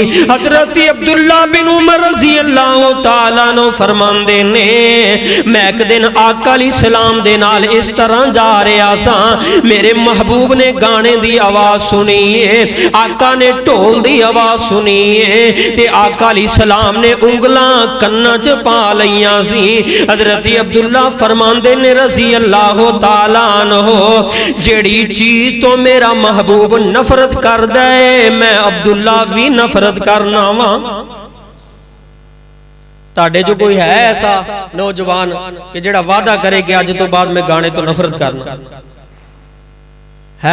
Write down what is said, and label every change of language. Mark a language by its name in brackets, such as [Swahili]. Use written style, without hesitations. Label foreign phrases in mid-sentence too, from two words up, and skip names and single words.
[Punjabi] حضرت عبداللہ بن عمر [Arabic] رضي الله تعالى [Punjabi] عنہ فرماندے نے، میں اک دن آقا [Arabic] عليه السلام [Punjabi] دے نال اس طرح جا رہیا سی، میرے محبوب نے گانے دی آواز سنی ہے، آقا نے ڈھول دی آواز سنی ہے تے آقا [Arabic] عليه السلام [Punjabi] نے انگلاں کنّاں چ پا لئیاں سی. حضرت عبداللہ فرماندے نے [Arabic] رضي الله تعالى عنه, [Punjabi] جیہڑی چیز توں میرا محبوب نفرت کردے میں عبداللہ بھی نفرت کرنا واں. تہاڈے جو کوئی ہے ایسا نوجوان کہ جیہڑا وعدہ کرے کہ اج توں بعد میں گانے توں نفرت کرنا ہے?